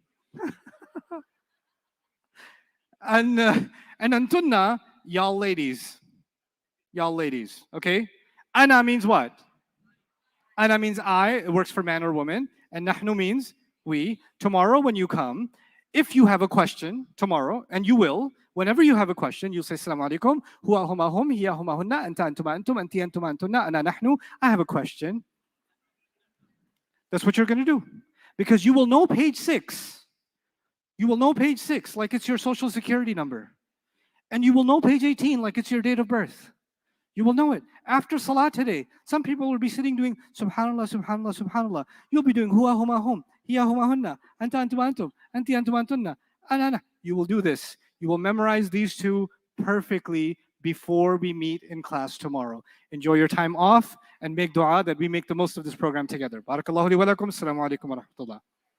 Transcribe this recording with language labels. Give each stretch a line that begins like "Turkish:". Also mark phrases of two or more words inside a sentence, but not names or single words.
English: And Antunna, y'all ladies. Y'all ladies. Okay? Ana means what? Ana means I. It works for man or woman. And nahnu means we. Tomorrow when you come, if you have a question tomorrow, and you will, whenever you have a question, you'll say,
Arabic: السلام عليكم, هو هما هم، هي هما هن، أنتَ أنتما أنتم، أنتِ أنتما أنتن، أنا نحن.
English: I have a question. That's what you're going to do. Because you will know page 6. You will know page 6 like it's your social security number. And you will know page 18 like it's your date of birth. You will know it. After Salah today, some people will be sitting doing
Arabic: سبحان الله، سبحان الله، سبحان الله.
English: You'll be doing
Arabic: هو هما هم، هي هما هن، أنتَ أنتما أنتم، أنتِ أنتما أنتن، أنا أنا.
English: You will do this. You will memorize these two perfectly before we meet in class tomorrow. Enjoy your time off and make dua that we make the most of this program together.
Arabic: بارك الله لي ولكم. السلام عليكم ورحمة الله.